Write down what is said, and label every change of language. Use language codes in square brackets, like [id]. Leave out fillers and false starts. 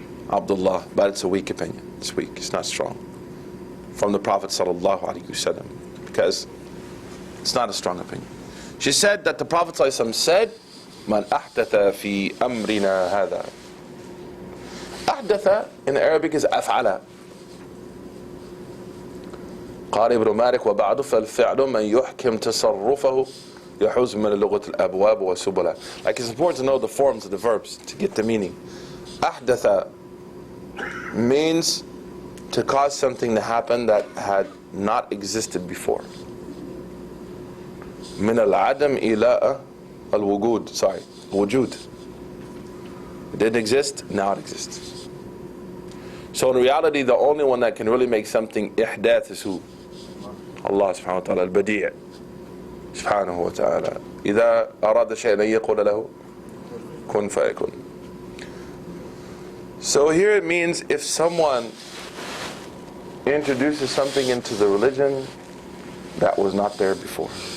[en] Abdullah, but it's a weak opinion. It's weak, it's not strong. From the Prophet sallallahu alaihi wasallam, because it's not a strong opinion. She said that the Prophet sallallahu alaihi wasallam said, [ar] "Man ahdatha fi amrina hada." [en] Ahdatha in Arabic is af'ala. [ar] قال ابن مالك وبعد فالفعل من يحكم تصرفه يحوز من لغة الأبواب وسبلها. [en] Like, it's important to know the forms of the verbs to get the meaning. أحدث means to cause something to happen that had not existed before. [ar] من العدم إلى الوجود. [en] Sorry, [ar] وجود. [en] It didn't exist, now it exists. So in reality, the only one that can really make something ihdath is who? [ar] Allah subhanahu wa ta'ala, al-badi' subhanahu wa ta'ala. إذا أراد شيئا أن يقول له كن فيكون. [en] So here it means if someone introduces something into the religion that was not there before.